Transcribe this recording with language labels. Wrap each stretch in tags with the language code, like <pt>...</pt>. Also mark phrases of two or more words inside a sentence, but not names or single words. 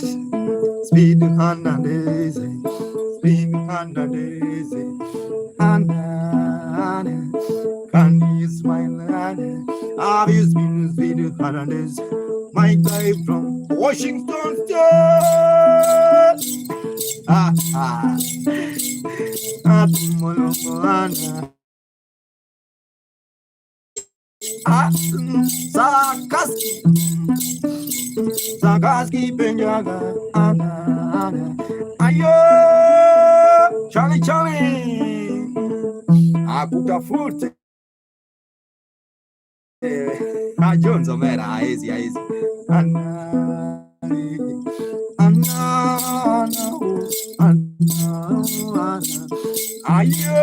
<en>Speed Hernandez. Can you smile? Have you seen Speed Hernandez? My guy from Washington State. Sakaski Penyaga. Ayo, Charlie. Akuta fruit. Jones Omera, easy. Ayo.</en>